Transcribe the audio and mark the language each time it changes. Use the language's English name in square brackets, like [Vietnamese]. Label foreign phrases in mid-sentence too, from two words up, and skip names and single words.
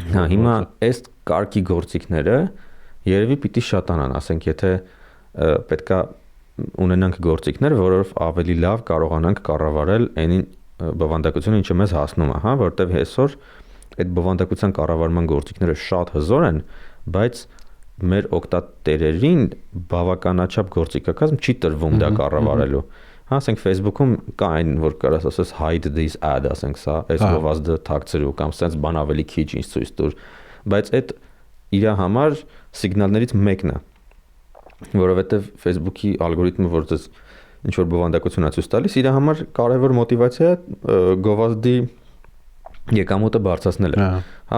[Armenian] Հա, հիմա այս կարգի գործիքները երևի պիտի շատանան, ասենք, եթե պետքա ունենանք գործիքներ, որով ավելի լավ կարողանանք կառավարել այն բովանդակությունը, ինչը մեզ հասնում է, հա, որտեվ այսօր այդ բովանդակության կառավարման գործիքները շատ հզոր են, բայց մեր օգտատերերին բավականաչափ գործիքակազմ չի տրվում դա կառավարելու։ Հա, ասենք Facebook-ում կա այն, որ կարաս ասես [English] hide this ad, [Armenian] ասենք սա, այս գովազդը թաքցրու կամ sense բան ավելի քիչ ինչ ցույց տուր, բայց այդ իր համար սիգնալներից մեկն է, որովհետև Facebook-ի ալգորիթմը, որ դες ինչ որ բովանդակություն է ցույց տալիս, իր համար կարևոր մոտիվացիա գովազդի եկամուտը բարձրացնել է, հա,